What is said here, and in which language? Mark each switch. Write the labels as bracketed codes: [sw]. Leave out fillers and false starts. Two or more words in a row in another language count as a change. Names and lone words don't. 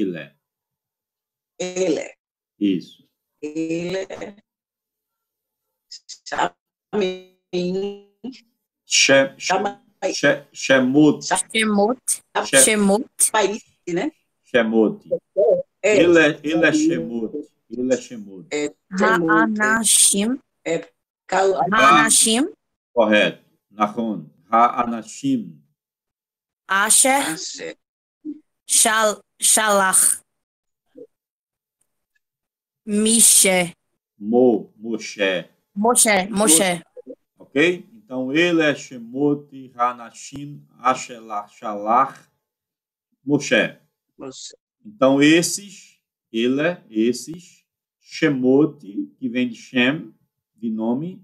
[pt] Isso. Ele Shemot. país, né? Shemot. Ele é Shemot. Ele é Shemot. Ha'anashim. Ha'anashim. Ha'anashim. Correto. Nahon. Ha'anashim. [he] אשר שלח. [pt] Mishe. Moshe. Ok? Então, ele é [he] שמות האנשים אשר שלח שלח משה. [pt] Então, esses, Shemot, que vem de Shem, de nome.